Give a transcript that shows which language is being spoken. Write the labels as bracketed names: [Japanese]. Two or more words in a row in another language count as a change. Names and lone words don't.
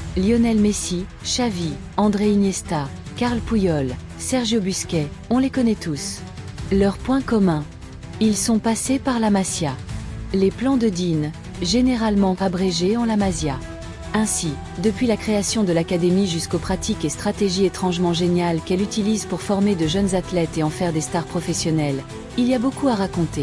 [French] Lionel Messi, Xavi, André Iniesta, Carl Puyol, Sergio Busquets, on les connaît tous. Leur point commun. Ils sont passés par la Masia. Les plans de Dean, généralement abrégés en la Masia. Ainsi, depuis la création de l'académie jusqu'aux pratiques et stratégies étrangement géniales qu'elle utilise pour former de jeunes athlètes et en faire des stars professionnelles, il y a beaucoup à raconter.